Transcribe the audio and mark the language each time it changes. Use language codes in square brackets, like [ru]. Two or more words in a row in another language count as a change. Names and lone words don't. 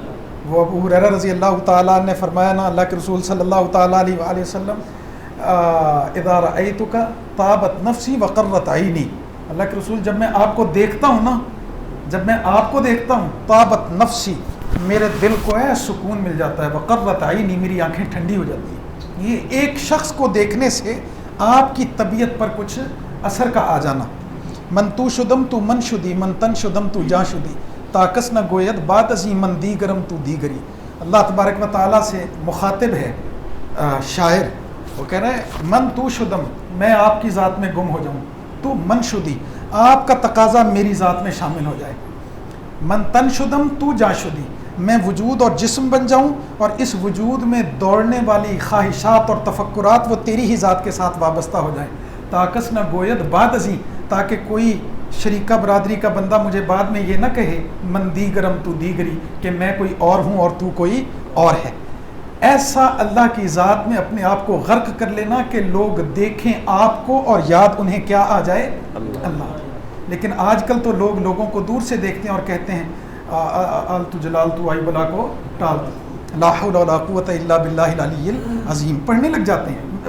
[ur] وہ ابو ہریرہ [ar] رضی اللہ تعالیٰ [ur] نے فرمایا نا, اللہ کے رسول [ar] صلی اللہ تعالیٰ علیہ وآلہ وسلم, اذا رأیتک طابت نفسی وقرت عینی, [ur] اللہ کے رسول جب میں آپ کو دیکھتا ہوں نا, جب میں آپ کو دیکھتا ہوں, [ar] طابت نفسی, [ur] میرے دل کو ہے سکون مل جاتا ہے, [ar] وقرت عینی, [ur] میری آنکھیں ٹھنڈی ہو جاتی ہیں. یہ ایک شخص کو دیکھنے سے آپ کی طبیعت پر کچھ اثر کا آ جانا. [fa] من تو شدم تو من شدی, من تن شدم تو جا شدی, تاکس نہ گوید بات ازی من دیگرم تو دیگری. [ur] اللہ تبارک و تعالیٰ سے مخاطب ہے شاعر, وہ کہہ رہا ہے [fa] من تو شدم, [ur] میں آپ کی ذات میں گم ہو جاؤں, [fa] تو من شدی, [ur] آپ کا تقاضا میری ذات میں شامل ہو جائے. [fa] من تن شدم تو جا شدی, [ur] میں وجود اور جسم بن جاؤں اور اس وجود میں دوڑنے والی خواہشات اور تفکرات وہ تیری ہی ذات کے ساتھ وابستہ ہو جائیں. [fa] تاکس نہ گوید بات ازی, [ur] تاکہ کوئی شریکہ برادری کا بندہ مجھے بعد میں یہ نہ کہے [fa] من دیگرم تو دیگری [ur] کہ میں کوئی اور ہوں اور تو کوئی اور ہے. ایسا اللہ کی ذات میں اپنے آپ کو غرق کر لینا کہ لوگ دیکھیں آپ کو اور یاد انہیں کیا آ جائے؟ اللہ. لیکن آج کل تو لوگ لوگوں کو دور سے دیکھتے ہیں اور کہتے ہیں آلتو جلالتو آئی بلا کو ٹال دو، [ar] لا حول ولا قوت الا باللہ العلی العظیم [ur] پڑھنے لگ جاتے ہیں.